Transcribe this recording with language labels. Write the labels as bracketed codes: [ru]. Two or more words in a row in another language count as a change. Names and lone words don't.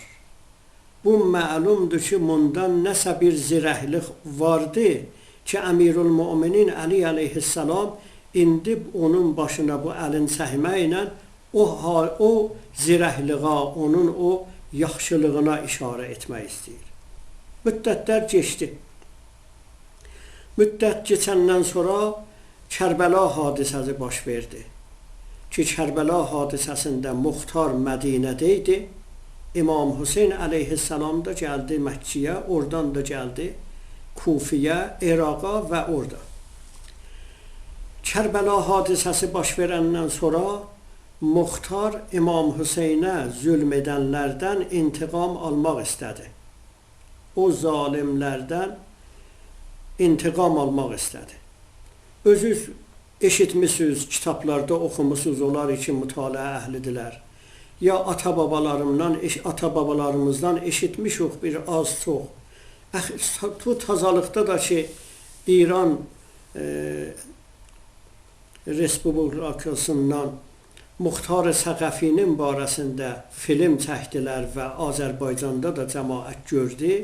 [az] Bu məlumdur ki, bundan nəsə bir zirəklik vardı ki, Əmirül-Möminin Əli əleyhissalam indi onun başına bu əlin çəkməklə o zirəkliğə, onun o yaxşılığına işarə etmək istəyir. Müddətlər keçdi. Müddət keçəndən sonra Kərbəla hadisəsi baş verdi ki, Kərbəla hadisəsində Muxtar Mədinədə idi, İmam Hüseyin [tr] aleyhisselam da geldi Mekke'ye, oradan da geldi Kufiye, Irak'a ve orada. Kerbela hadisesi baş verenden sonra Muhtar İmam Hüseyin'e zulmedenlerden intikam almak istedi. O zalimlerden intikam almak istedi. [az] Özünüz eşitmişsiniz, kitaplarda okumuşsunuz, onlar için mütalaa əhlidirlər. Ya ata-babalarımızdan eşitmişik bir az çox. Bu tazalıqda da ki, İran Respublikasından Muxtar-ı Səqəfinin barəsində film çəkdilər və Azərbaycanda da cəmaət gördü.